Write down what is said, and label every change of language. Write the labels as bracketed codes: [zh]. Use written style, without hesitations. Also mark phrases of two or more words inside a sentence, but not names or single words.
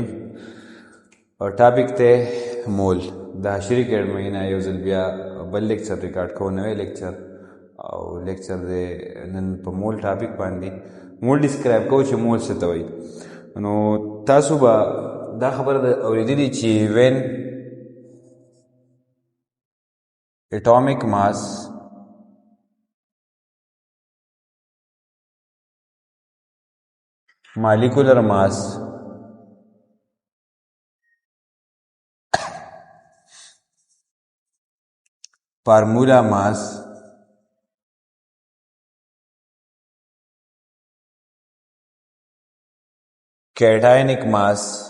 [ps] او ټاپک ته مول د حشري اکیډمۍ نه یو ځل بیا بل لیکچر ریکارډ کوو، نوی لیکچر او لیکچر دی نن په مول ټاپک باندې مول ډسکرایب کوو چې مول څه ته وایي. نو تاسو به دا خبره اورېدلې چې وین [en] atomic mass molecular mass formula mass cationic mass